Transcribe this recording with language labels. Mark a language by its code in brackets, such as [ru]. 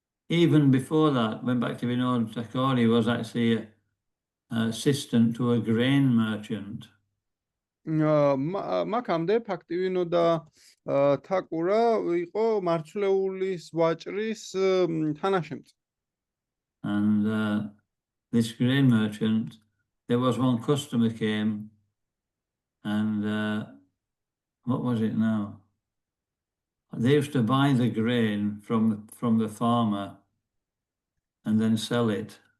[en] Even before that, when Bhaktivinoda Thakur was actually an assistant to a grain merchant. [ka] მაქამდე ფაქტივინოდა თაკურა იყო მარცვლეულის ვაჭრის თანაშემწე. [en] And this grain merchant, there was one customer came and what was it now? They used to buy the grain from the farmer and then sell it.